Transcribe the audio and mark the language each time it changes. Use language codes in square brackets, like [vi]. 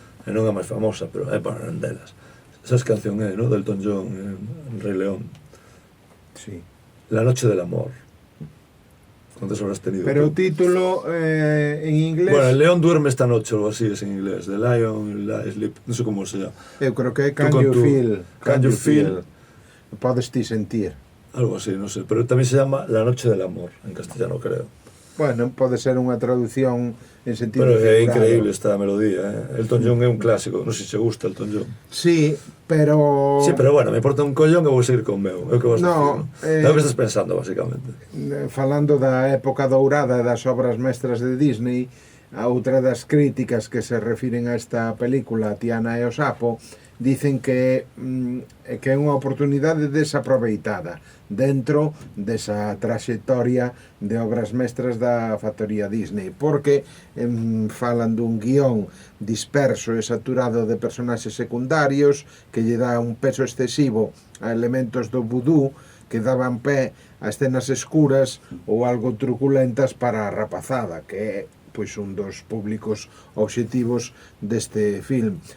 [gl] E non a máis famosa, pero é para delas. [es] Esa canción é, ¿no? Del Elton John, en Rey León. Sí. La noche del amor. ¿Cuántas habrás tenido? [gl] Pero o título en inglés... [es] Bueno, el león duerme esta noche, o algo así es en inglés. [en] The Lion Sleep, [gl] non sei como se llama. Eu creo que é [en] Can [es] Tú con [en] You tu- Feel? Can You Feel? [gl] Podes ti sentir. Algo así, non sei. Pero tamén se llama La noche del amor, en castellano, creo. Bueno, pode ser unha traducción en sentido Pero é increíble esta melodía, Elton John é un clásico, non sei se gusta Elton John. Sí, pero... Sí, pero bueno, me importa un collón que vou seguir con meu. É o que vas No, decir, é o que estás pensando, basicamente. Falando da época dourada das obras mestras de Disney, a outra das críticas que se refiren a esta película, Tiana e o Sapo, dicen que é unha oportunidade desaproveitada dentro desa traxectoria de obras mestras da factoría Disney, porque falan dun guión disperso e saturado de personaxes secundarios que lle dá un peso excesivo a elementos do vudú que daban pé a escenas escuras ou algo truculentas para a rapazada, que é pois un dos públicos obxectivos deste film.